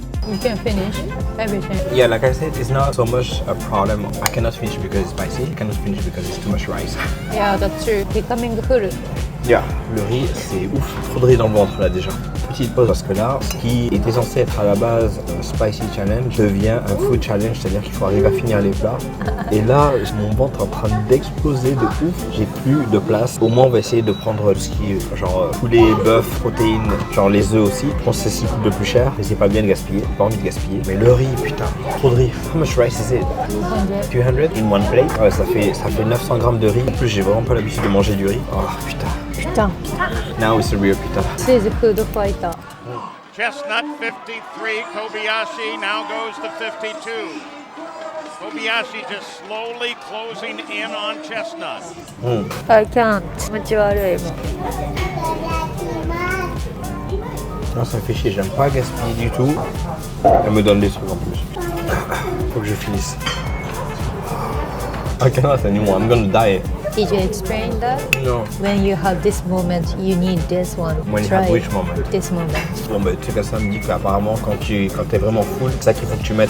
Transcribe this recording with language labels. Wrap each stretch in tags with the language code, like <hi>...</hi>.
<en>You can finish everything. Yeah, like I said, it's not so much a problem. I cannot finish because it's spicy. I cannot finish because it's too much rice. Yeah, that's true. Becoming full.</en> <fr>Yeah, le riz, c'est ouf. Trop de riz dans le ventre là déjà. Petite pause parce que là, ce qui était censé être à la base un spicy challenge devient un food challenge, c'est-à-dire qu'il faut arriver à finir les plats. Et là, mon ventre est en train d'exploser de ouf. J'ai plus de place. Au moins, on va essayer de prendre tout ce qui est genre poulet, bœuf, protéines, genre les œufs aussi. Je pense que c'est ce qui coûte le plus cher. Et c'est pas bien de gaspiller. Pas envie de gaspiller. Mais le riz, putain, trop de riz.</fr> <en>How much rice is it? 200 in one plate.</en> <fr>Ouais, ça fait 900 grammes de riz. En plus, j'ai vraiment pas l'habitude de manger du riz. Oh putain. Putain.</fr> <en>Now it's a real pita. This is a food fighter. Chestnut 53, Kobayashi now goes to 52. Kobayashi just slowly closing in on Chestnut. I can't.</en> <ja>気持ち悪いもん。</ja> <fr>Non, ça me fait chier, j'aime pas gaspiller du tout. Elle me donne des trucs en plus. Faut que je finisse.</fr> <en>I cannot anymore, I'm gonna die. Did you explain that? No. When you have this moment, you need this one. When you Try have which moment? This moment.</en> <fr>Bon bah tu sais que ça me dit qu'apparemment quand t'es vraiment full, c'est ça qu'il faut que tu mettes.</fr>